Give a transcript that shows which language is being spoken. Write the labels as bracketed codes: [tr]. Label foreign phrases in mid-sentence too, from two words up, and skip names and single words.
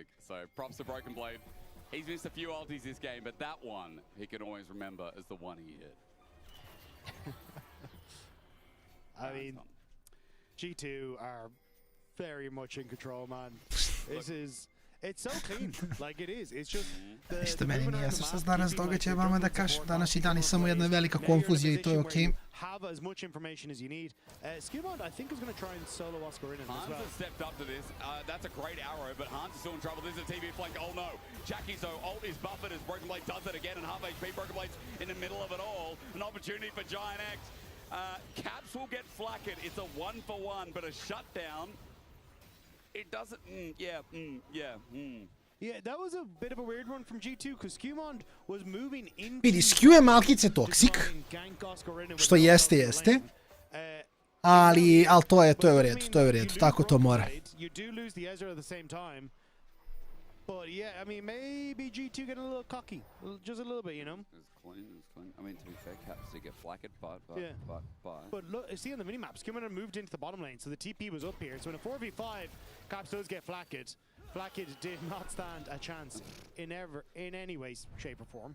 [en] So props to Broken Blade. He's missed a few ultis this game, but that one he can always remember as the one he hit. I mean, G2 are very much in control, man. It's so clean, like it is. It's just [sr] Ništa meni nije jasno šta se danas događa, vama da kažem, današnji dan je samo jedna velika konfuzija i to je okej. [en] Have as much information as you need. Skewmon, I think, is going to try and solo Oscarina as well. Hans has stepped up to this. That's a great arrow, but Hans is still in trouble. This is a TV flank. Oh no. Jackie's ult is buffered as Broken Blade does it again, and half HP. Broken Blade's in the middle of it all. An opportunity for Giant X. Caps will get flacked. It's a 1-for-1, but a shutdown. It doesn't. Yeah, that was a bit of a weird one from G2 because Skewmon was moving into. [sr] Vidi, Skew je malkice toksik, što jeste. Ali to je u redu, tako to mora. [en] You do lose the Ezra at the same time. But yeah, I mean, maybe G2 getting a little cocky, just a little bit, you know. It's clean. I mean, to be fair, Caps did get flacked, but. But look, see on the minimap, Skewmon moved into the bottom lane, so the TP was up here. So in a 4v5, Caps does get flacked. Blackout did not stand a chance in any way, shape, or form.